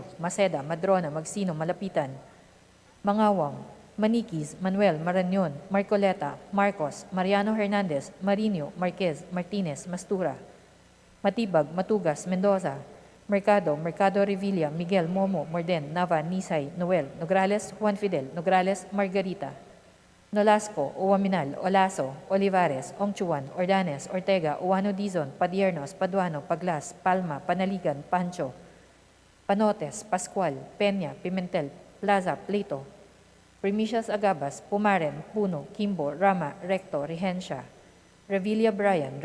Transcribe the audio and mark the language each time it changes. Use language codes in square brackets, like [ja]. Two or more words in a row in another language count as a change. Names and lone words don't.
[en] Maceda, Madrona, Magsino, Malapitan, Mangawang, Maniquis, Manuel, Marañon, Marcoleta, Marcos, Mariano Hernandez, Marinho, Marquez, Martinez, Mastura, Matibag, Matugas, Mendoza, Mercado, Mercado Revilla, Miguel, Momo, Morden, Nava, Nisay, Noel, Nograles, Juan Fidel, Nograles, Margarita, Nolasco, Uwaminal, Olaso, Olivares, Ongchuan, Ordanes, Ortega, Uwano Dizon, Padiernos, Paduano, Paglas, Palma, Panaligan, Pancho, Panotes, Pascual, Peña, Pimentel, Plaza, Pleito, Primicias Agabas, Pumaren, Puno, Kimbo, Rama, Recto, Regencia, Revilla Brian,